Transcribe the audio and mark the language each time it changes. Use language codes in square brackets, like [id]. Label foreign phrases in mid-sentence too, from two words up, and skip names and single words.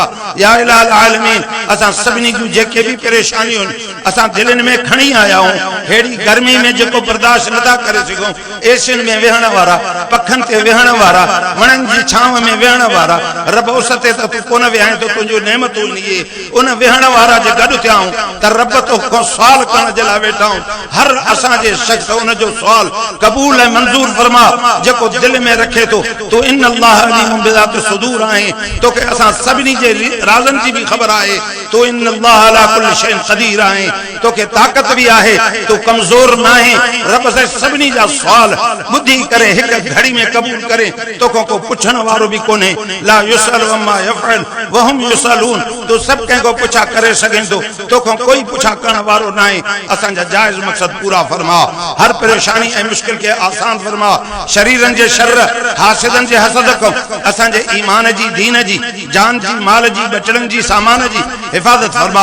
[ar] يا إله العالمين [sd] असां सभिनी जूं जेके बि परेशानियूं असां दिलनि में खणी आया आहियूं, हेड़ी गर्मी में जेको बर्दाश्त नथा करे सघूं, एसियुनि में वेहण वारा, पखनि ते वेहण वारा, वणनि जी छांव में वेहण वारा, रब उस ते त तूं कोन वेहाए तो तुंहिंजो नेमतूं इहे उन वेहण वारा जे गॾु थिया आहियूं त रब तोखां सुवाल करण जे लाइ वेठा आहियूं। हर असांजे शख़्स उन जो सुवाल क़बूल ऐं मंज़ूर फरमा जेको दिलि में रखे थो। तूं [ar] إن الله عليم بذات الصدور [sd] आहे, तोखे असां सभिनी जे राज़नि जी बि ख़बर आहे। तूं [ar] إن الله على كل شيء قدير [sd] आहे, तोखे ताक़त बि आहे, तूं कमज़ोर न आहे। रब से सभिनी जा सुवाल ॿुधी करे हिक घड़ी में क़बूल करे, तोखां को पुछण वारो बि कोन्हे। [ar] لا يسأل عما يفعل وهم يسألون, [sd] तूं सभु कंहिंखो पुछा करे सघे थो, तोखां कोई पुछा करण वारो न आहे। असांजा जाइज़ मक़सद पूरा फरमा, हर परेशानी ऐं मुश्किल खे आसान फरमा। शरीरनि जे शर, हासिदनि जे हसद खां असांजे ईमान जी, दीन जी, जान जी, माल जी, बचड़नि जी, सामान जी हिफ़ाज़त फरमा।